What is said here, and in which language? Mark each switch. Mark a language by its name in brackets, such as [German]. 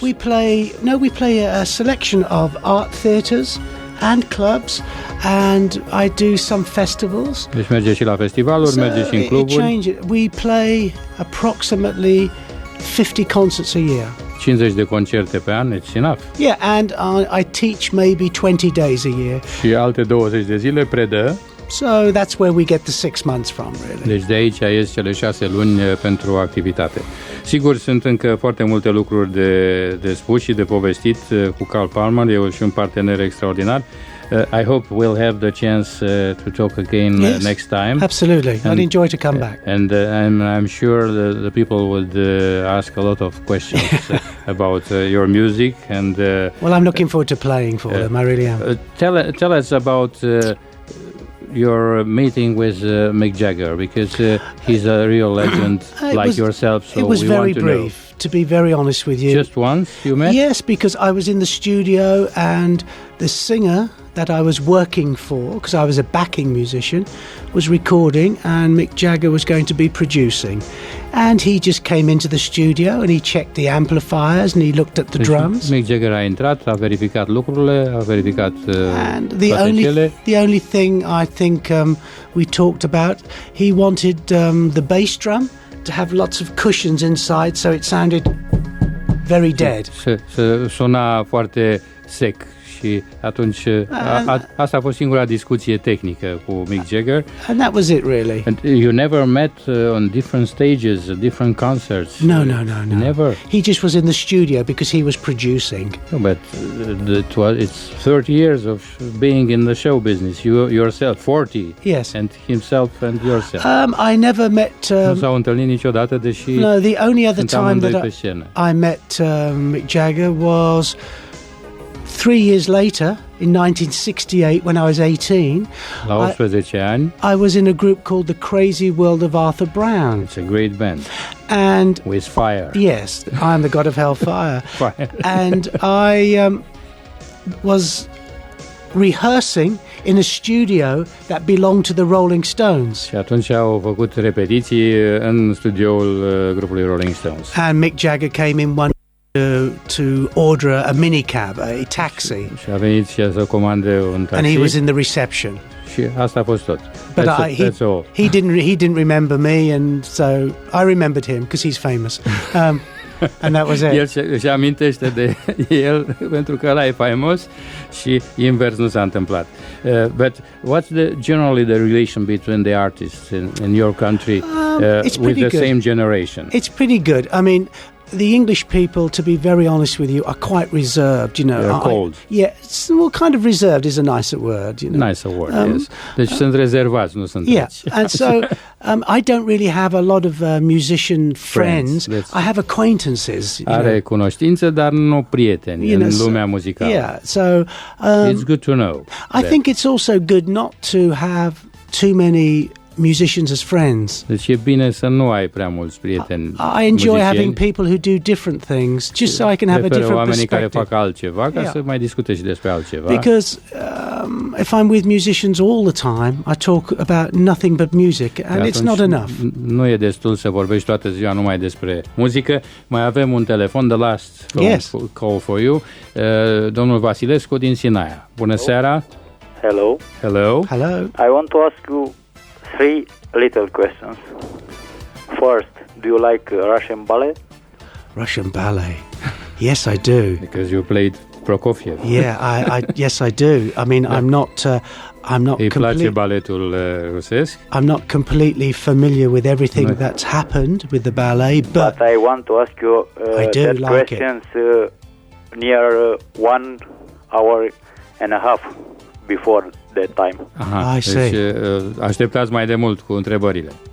[English] We play a selection of art theatres and clubs, and I do some festivals. [Romanian] Deci merge și la festivaluri, merge și în cluburi. [English] We play approximately 50 concerts a year. [Romanian] 50 de concerte pe an, [English] it's enough. Yeah, and I teach maybe 20 days a year. [Romanian] Și alte 20 de zile predă. [English] So that's where we get the 6 months from, really. [Romanian] Deci de aici ies cele 6 luni pentru activitate. Sigur, sunt încă foarte multe lucruri de spus și de povestit cu Carl Palmer, e și un partener extraordinar. [English] I hope we'll have the chance to talk again next time. Absolutely, I'd enjoy to come back. And I'm sure the people would ask a lot of questions about your music. And well, I'm looking forward to playing for them. I really am. Tell us about your meeting with Mick Jagger, because he's a real legend yourself. So it was very brief. Know. To be very honest with you, just once you met? Yes, because I was in the studio and the singer that I was working for, because I was a backing musician, was recording, and Mick Jagger was going to be producing. And he just came into the studio and he checked the amplifiers and he looked at the drums. [Romanian] Mick Jagger a intrat, a verificat lucrurile, a verificat [English] and the only thing I think we talked about, he wanted the bass drum to have lots of cushions inside, so it sounded very dead. [Romanian] Să suna foarte sec. Și atunci asta a fost singura discuție tehnică cu Mick Jagger. [English] And that was it, really. And you never met on different stages, different concerts? No. Never? He just was in the studio because he was producing. No, but it's 30 years of being in the show business. You yourself, 40. Yes. And himself and yourself. I never met... [Romanian] nu s-au întâlnit niciodată, deși... [English] No, the only other time that I met Mick Jagger was 3 years later, in 1968, when I was 18, [Romanian] la 18 ani, [English] I was in a group called The Crazy World of Arthur Brown. It's a great band. And with fire. Yes, I am the god of hellfire. Fire. And I was rehearsing in a studio that belonged to the Rolling Stones. [Romanian] Și atunci au făcut repetiții în studioul grupului Rolling Stones. [English] And Mick Jagger came in one to order a minicab, a taxi. [Romanian] Și a venit și să comande un taxi. [English] And he was in the reception. [Romanian] Și asta a fost tot. [English] But that's all. He didn't remember me, and so I remembered him because he's famous. And that was it. [Romanian] El își amintește de el pentru că ăla e faimos și invers nu s-a întâmplat. [English] But what's generally the relation between the artists in your country with the same generation? It's pretty good. I mean, the English people, to be very honest with you, are quite reserved, you know. They're cold. Kind of reserved is a nicer word, you know. Nicer word, yes. [Romanian] Deci sunt rezervați, nu sunt reci. [English] And so I don't really have a lot of musician friends. I have acquaintances. [Romanian] Are cunoștințe, dar nu prieteni în lumea muzicală. [English] Yeah, so it's good to know. I think it's also good not to have too many musicians as friends. [Romanian] Deci e bine să nu ai prea mulți prieteni. [English] I enjoy having people who do different things, just so I can have a different [Romanian] oamenii [English] perspective. [Romanian] Care fac altceva, ca să mai discute și despre altceva. [English] Because if I'm with musicians all the time, I talk about nothing but music, and it's not enough. [Romanian] Nu e destul să vorbești toată ziua numai despre muzică. Mai avem un telefon, [English] the last call for you. [Romanian] Domnul Vasilescu din Sinaia. Bună seara. [English] Hello. I want to ask you 3 little questions. First, do you like Russian ballet? Russian ballet? Yes, I do. Because you played Prokofiev. Yeah, yes, I do. I mean, I'm not. [Romanian] Îi place baletul rusesc. [English] I'm not completely familiar with everything that's happened with the ballet, but I want to ask you questions near 1 hour and a half before that time. Aha, I see. [Romanian] Deci așteptați mai de mult cu întrebările.